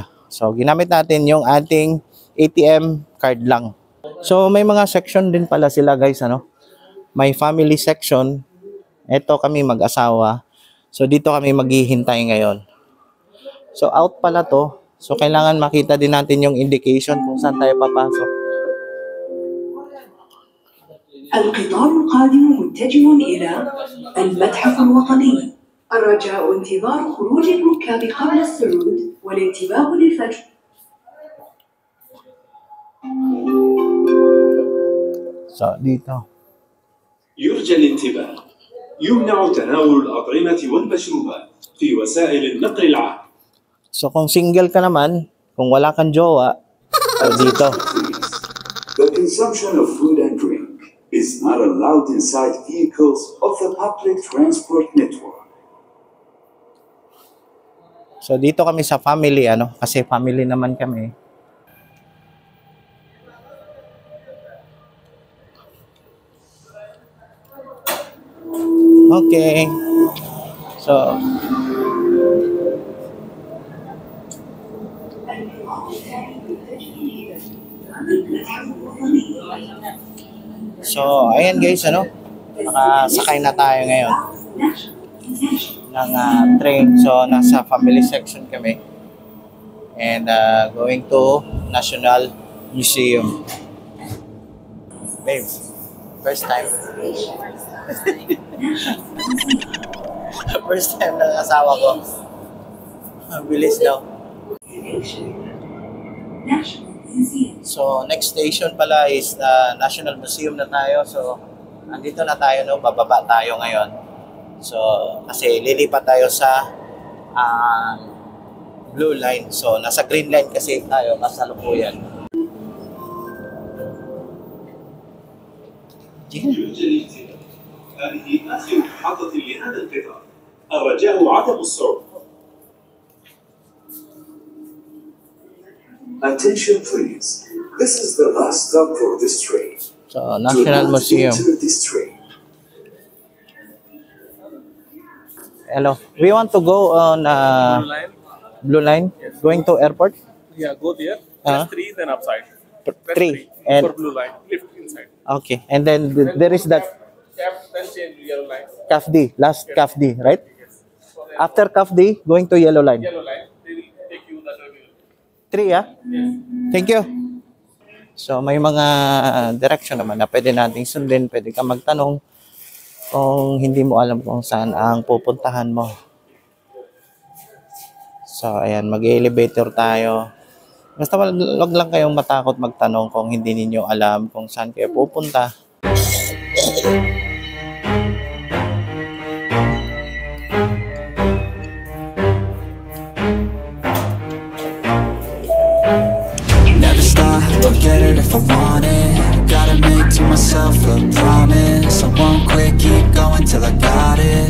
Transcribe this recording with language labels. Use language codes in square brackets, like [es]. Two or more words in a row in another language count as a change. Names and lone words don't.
[tl] So, ginamit natin yung ating ATM card lang. So, may mga section din pala sila guys, May [en] family section. [tl] Ito kami mag-asawa. So, dito kami maghihintay ngayon. So, out pala to. So, kailangan makita din natin yung indication kung saan tayo papasok. [ar] القطار القادم متجه إلى المتحف الوطني. الرجاء انتظار خروج الركاب قبل الصعود والانتباه للفجر. [tl] So, dito. [ar] يرجى الانتباه. يمنع تناول الأطعمة والمشروبات في وسائل النقل العام. [tl] So, kung single ka naman, kung wala kang jowa, dito. [en] The consumption of food and drink is not allowed inside vehicles of the public transport network. [tl] So dito kami sa family, kasi family naman kami. Okay. So, ayan guys, nakasakay na tayo ngayon ng train. So, nasa [en] family section [tl] kami. [en] And going to National Museum. Babe, first time. First time [tl] ng asawa ko. Ang bilis daw. So, [en] next station [tl] pala is National Museum na tayo. So, andito na tayo, bababa tayo ngayon. So, kasi lilipat tayo sa [en] blue line. [tl] So, nasa [en] green line [tl] kasi tayo, kasalukuyan. [ar] هذه آخر محطة لهذا القطار. الرجاء عدم الصعود. [en] Attention please. This is the last stop for this train. So, National Museum. This train. Hello. We want to go on blue line. Yes. Going to airport. Yeah, go there. Press 3, then upside. Press 3. 3 And for blue line. Lift inside. okay. And then there is that Then change to yellow line. CAFD, last CAFD, right? Yes. So then After CAFD, going to yellow line. yellow line, they will take you the terminal. 3, Yes. Thank you. [tl] So, may mga direction naman na pwede nating sundin. Pwede ka magtanong kung hindi mo alam kung saan ang pupuntahan mo. So, ayan, mag-elevator tayo. Basta wag lang kayong matakot magtanong kung hindi ninyo alam kung saan kayo pupunta. [en] Never stop, I'll get it if I want it. Gotta make to myself a promise. I won't quit, keep going till I got it.